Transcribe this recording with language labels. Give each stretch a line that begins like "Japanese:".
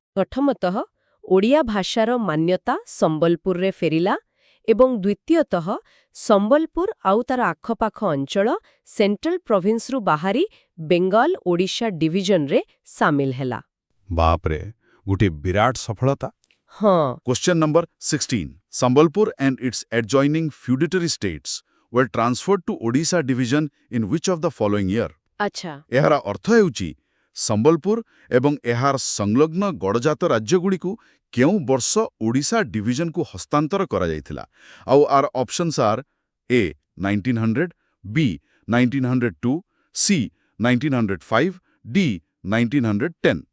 Odia: ପ୍ରଥମତଃ ଓଡ଼ିଆ ଭାଷାର ମାନ୍ୟତା ସମ୍ବଲପୁରରେ ଫେରିଲା ଏବଂ ଦ୍ୱିତୀୟତଃ ସମ୍ବଲପୁର ଆଉ ତାର ଆଖପାଖ ଅଞ୍ଚଳ ସେଣ୍ଟ୍ରାଲ ପ୍ରୋଭିନ୍ସରୁ ବାହାରି ବେଙ୍ଗଲ ଓଡ଼ିଶା ଡିଭିଜନରେ ସାମିଲ ହେଲା। ବାପରେ, ଗୋଟିଏ ବିରାଟ ସଫଳତା। ହଁ,
English: Question number 16. Sambalpur and its adjoining feudatory states were transferred to Odisha division in which of the following year?
Odia: ଆଚ୍ଛା, ଏହାର ଅର୍ଥ ହେଉଛି ସମ୍ବଲପୁର ଏବଂ ଏହାର ସଂଲଗ୍ନ ଗଡ଼ଜାତ ରାଜ୍ୟଗୁଡ଼ିକୁ କେଉଁ ବର୍ଷ ଓଡ଼ିଶା ଡିଭିଜନକୁ ହସ୍ତାନ୍ତର କରାଯାଇଥିଲା? ଆଉ ଆର ଅପସନ୍ସ ଆର୍ ଏ 1900, ବି 1902, ସି 1905, ଡି 1910।